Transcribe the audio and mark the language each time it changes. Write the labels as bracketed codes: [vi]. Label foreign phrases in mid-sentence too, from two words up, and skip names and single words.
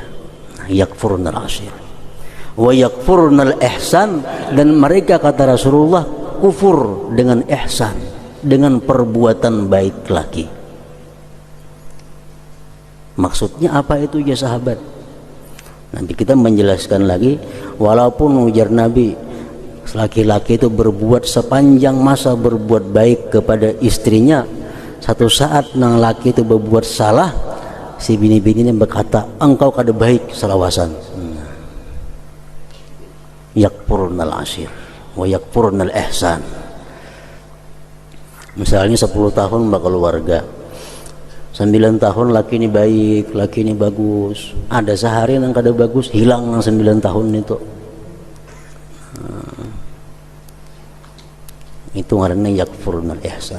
[ar] يكفرن العشير ويكفرن الإحسان, [id] dan mereka kata Rasulullah kufur dengan ihsan, dengan perbuatan baik lagi. Maksudnya apa itu ya sahabat? [bjn] Nanti kita menjelaskan lagi, walaupun ujar Nabi, laki-laki itu berbuat sepanjang masa berbuat baik kepada istrinya, satu saat nang laki itu berbuat salah, si bini-bini berkata, engkau kada baik selawasan. [ar] يكفرن العشير ويكفرن الإحسان. [id] Misalnya 10 tahun berkeluarga, 9 tahun laki ini baik, laki ini bagus. [bjn] Ada sehari yang kada bagus, hilang yang 9 tahun itu. Itu ngaranna [ar] يكفرن الإحسان.